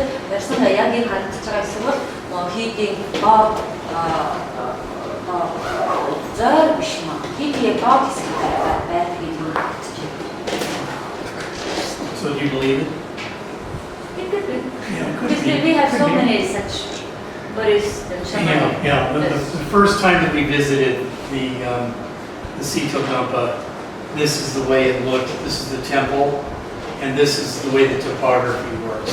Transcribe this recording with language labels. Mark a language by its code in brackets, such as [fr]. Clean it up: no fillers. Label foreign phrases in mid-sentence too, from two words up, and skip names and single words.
[mn] Ярьсан яг энэ харагдаж байгаа хэсэг бол хийдийн доод зөөр биш маа. Хийдийн доод хэсэг байдаг гэж хэлж байна. [en] So do you believe it? It could be. Because we have so many such Buddhist and Shaman. Yeah. The first time that we visited the Tseto Goenpa, this is the way it looked. This is the temple, and this is the way the topography works.